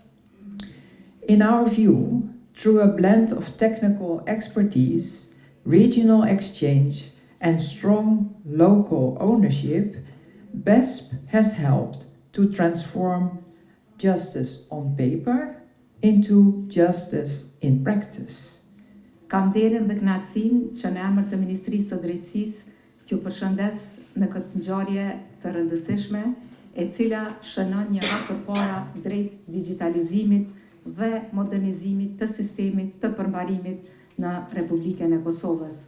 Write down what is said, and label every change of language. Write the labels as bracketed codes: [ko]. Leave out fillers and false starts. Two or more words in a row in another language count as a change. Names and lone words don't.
[en] In our view, through a blend of technical expertise, regional exchange, and strong local ownership, BESP has helped to transform justice on paper into justice in practice. [sq] Kam nderin dhe kënaqësinë që në emër të Ministrisë së Drejtësisë t'ju përshëndes në këtë ngjarje të rëndësishme, e cila shënon një hap përpara drejt digitalizimit dhe modernizimit të sistemit të përmbarimit në Republikën e Kosovës.